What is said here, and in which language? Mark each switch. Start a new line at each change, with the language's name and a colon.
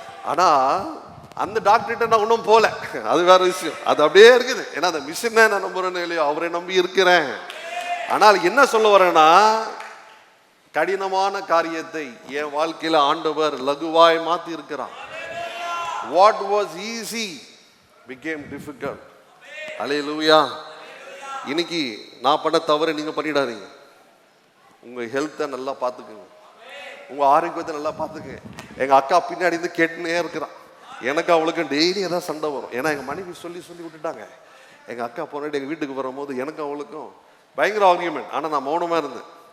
Tamil: ஆனால் அந்த டாக்டர்கிட்ட நான் ஒன்றும் போகல, அது வேற விஷயம். அது அப்படியே இருக்குது. ஏன்னா அந்த மிஷினை நான் நம்புறேன்னு இல்லையோ, அவரை நம்பி இருக்கிறேன். ஆனால் என்ன சொல்ல வரேன்னா, கடினமான காரியத்தை என் வாழ்க்கையில ஆண்டவர் லகுவாய் மாத்தி இருக்கிறார்.
English: What was easy became difficult.
Tamil: அல்லேலூயா. இன்னைக்கு நான் பண்ண தவறு நீங்க பண்ணிடாதீங்க. உங்க ஹெல்த்தை நல்லா பார்த்துக்குங்க, உங்க ஆரோக்கியத்தை நல்லா பார்த்துக்குங்க. எங்க அக்கா பின்னாடி இருந்து கேட்டுனே இருக்கிறான். எனக்கு அவளுக்கு டெய்லி ஏதாவது சண்டை வரும். ஏன்னா எங்க மனைவி சொல்லி விட்டுட்டாங்க. எங்க அக்கா போனாடி எங்க வீட்டுக்கு வரும்போது எனக்கு அவளுக்கும் பயங்கர ஆர்கியூமெண்ட். ஆனால் நான் மௌனமாக இருந்தேன்.